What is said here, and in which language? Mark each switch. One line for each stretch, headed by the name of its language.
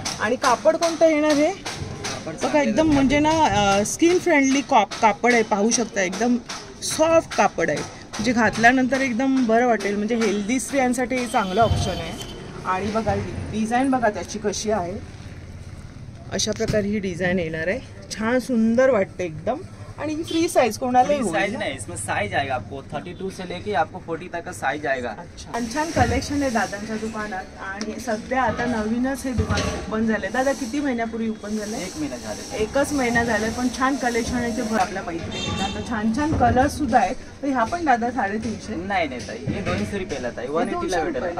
Marathi: आणि कापड कोणतं येणार आहे बघा, एकदम म्हणजे ना स्किन फ्रेंडली कापड आहे. पाहू शकता एकदम सॉफ्ट कापड आहे, म्हणजे घातल्यानंतर एकदम बरं वाटेल. म्हणजे हेल्दी स्त्रियांसाठी हे चांगलं ऑप्शन आहे. आणि बघा डिझाईन बघा त्याची कशी आहे. अशा प्रकारे ही डिझाईन येणार आहे. छान सुंदर वाटते एकदम. आणि ही फ्री साइज कोणाला
Hindi: साइज नाही, इसमें साइज आएगा आपको 32 से लेके आपको 40 तक का साइज आएगा.
Marathi: अच्छा, छान कलेक्शन आहे दादांच्या दुकानात. आणि सध्या आता नवीनच हे दुकान ओपन झाले. दादा किती महिन्यापूर्वी ओपन झाले? 1 महिना झाले. 1च महिना झाले, पण छान कलेक्शन आहे ते आपल्या मैत्रिणींना. तर छान छान कलर्स सुद्धा आहेत. तर ह्या पण दादा 350. नाही ताई, हे 200 रुपयाला ताई, 180 ला भेटेल.